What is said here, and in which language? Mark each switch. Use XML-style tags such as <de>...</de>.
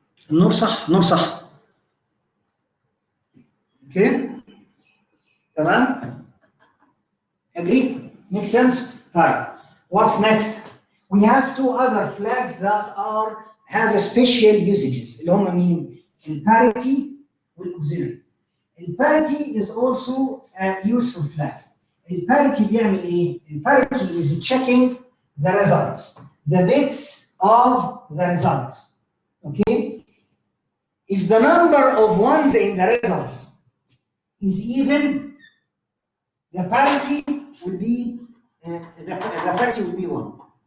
<ar>النور صح. اوكي تمام.</ar> <en>Agree? Make sense? Fine. What's next? We have two other flags that have special usages.</en> <ar>اللي هم مين؟ الباريتي والauxiliary.</ar> <en>الباريتي is also a useful flag.</en> <ar>الباريتي بيعمل ايه؟</ar> <en>الباريتي is checking the results, the bits of the results. Okay? If the number of ones in the results is even, the parity will be the parity will be 1.</en>